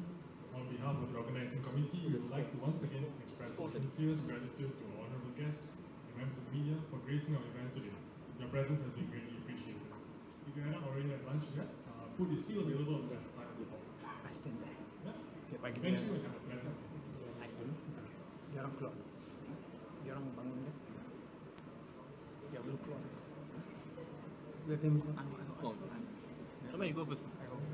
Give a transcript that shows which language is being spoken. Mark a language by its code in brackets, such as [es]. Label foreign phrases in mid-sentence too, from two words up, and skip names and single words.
[en] On behalf of the organizing committee, we would like to once again express our sincerest gratitude to our honorable guests, members of the media, for gracing our event today. Your presence has been greatly appreciated. If you haven't already had lunch yet, food is still available on that side of the hall. I stand there. Yeah. Okay, Thank you and have a pleasant day. [ms] Dia orang keluar. Dia orang bangun dia. Dia belum keluar. [en] Let them go. Oh, you go first.